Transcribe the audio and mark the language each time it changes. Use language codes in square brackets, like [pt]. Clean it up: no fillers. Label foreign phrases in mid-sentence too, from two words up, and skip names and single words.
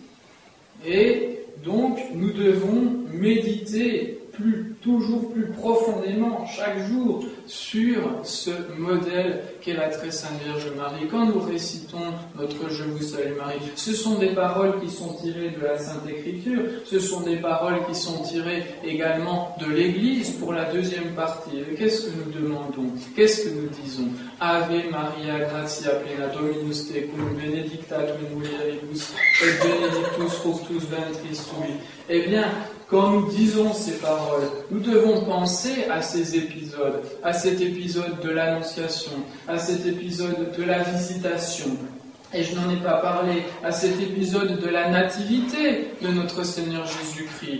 [fr] Et donc, nous devons méditer toujours plus profondément, chaque jour, sur ce modèle qu'est la très sainte Vierge Marie. Quand nous récitons notre Je vous salue Marie, ce sont des paroles qui sont tirées de la Sainte Écriture, ce sont des paroles qui sont tirées également de l'Église pour la deuxième partie. Et qu'est-ce que nous demandons? Qu'est-ce que nous disons? [la] Ave Maria, gratia plena, Dominus tecum, benedicta tu in mulieribus, et benedictus fructus ventris tui. [fr] Eh bien, quand nous disons ces paroles, nous devons penser à ces épisodes, à cet épisode de l'Annonciation, à cet épisode de la Visitation. Et je n'en ai pas parlé, à cet épisode de la Nativité de notre Seigneur Jésus-Christ.